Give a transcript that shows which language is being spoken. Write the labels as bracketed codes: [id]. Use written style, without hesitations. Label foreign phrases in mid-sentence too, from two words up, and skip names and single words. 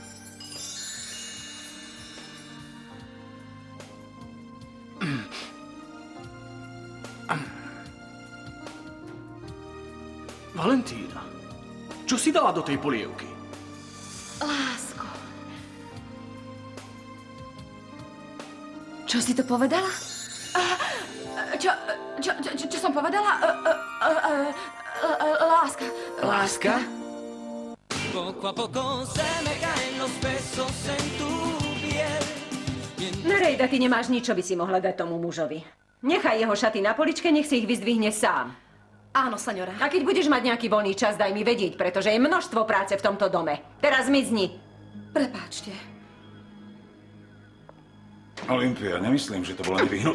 [sk] Valentína, čo si dala do tej polievky? Lásko. Čo si to povedala? Čo som povedala? Láska. Láska? [es] Poco a poco se me caen los besos en tu piel. [sk] Nerejda, ty nemáš nič, čo by si mohla dať tomu mužovi. Nechaj jeho šaty na poličke, nech si ich vyzdvihne sám. Áno, seňora. A keď budeš mať nejaký voľný čas, daj mi vedieť, pretože je množstvo práce v tomto dome. Teraz mizni. Prepáčte. Olympia, nemyslím, že to bolo nevyhnutné.